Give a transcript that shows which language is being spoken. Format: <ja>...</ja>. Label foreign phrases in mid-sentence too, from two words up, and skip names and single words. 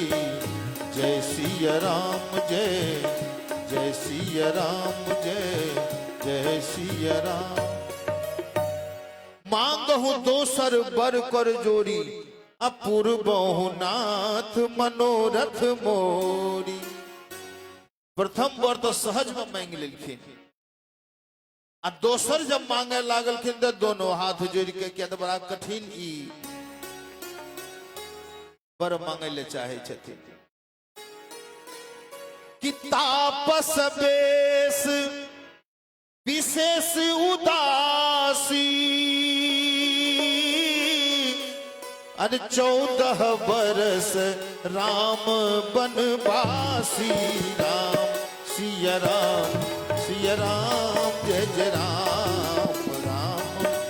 <mai>जय सिया राम जय, जय सिया राम जय, जय सिया राम।</mai> <awa>मांगहु दोसर बर कर जोरी। अपूर्वहु नाथ मनोरथ मोरी।</awa> <mai>प्रथम वर तो सहज में मांग लेलखिन, आ दोसर जब मांगे लागलखिन तो दोनों हाथ जोड़ के क्या तो बड़ा कठिन ई वर मांगे ले चाहे छथिन कि</mai> <awa>तापस बेस विशेष उदासी। अरे 14 बरस राम बनवासी।</awa> <mai>राम सिया राम, सिया राम जय जय राम राम।</mai>